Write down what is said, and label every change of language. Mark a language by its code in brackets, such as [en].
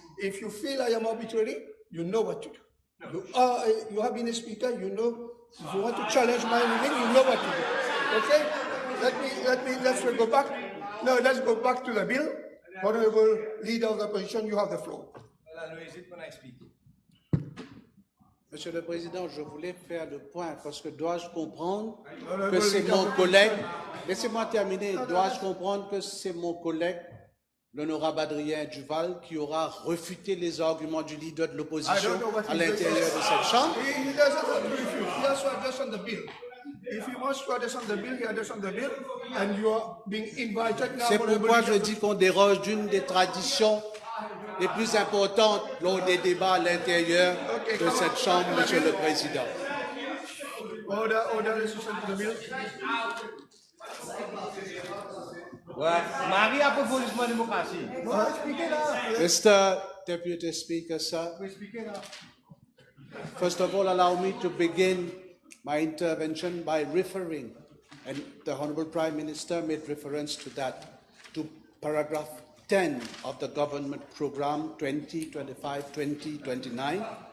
[en] If you feel I am arbitrary, you know what to do. You have been a speaker, you know. If you want to challenge my ruling, you know what to do. Okay? Let's go back. No, let's go back to the bill. Honorable Leader of the Opposition, you have the floor. [fr] Monsieur le Président, je voulais faire le point parce que dois-je comprendre que c'est mon collègue... Laissez-moi terminer. Dois-je comprendre que c'est mon collègue, l'honorable Adrien Duval, qui aura refuté les arguments du leader de l'opposition à l'intérieur de cette Chambre? [en] He doesn't want to refute. He has to address on the bill. If he wants to address on the bill, he address on the bill, and you are being invited now. [fr] C'est pourquoi je dis qu'on déroge d'une des traditions les plus importantes lors des débats à l'intérieur de cette Chambre, Monsieur le Président. [en] Order, listen to the bill. [fr] Marie a proposé la démocratie. [en] Mr. Deputy Speaker, sir, first of all, allow me to begin my intervention by referring, and the Honourable Prime Minister made reference to that, to paragraph 10 of the government programme 2025-2029,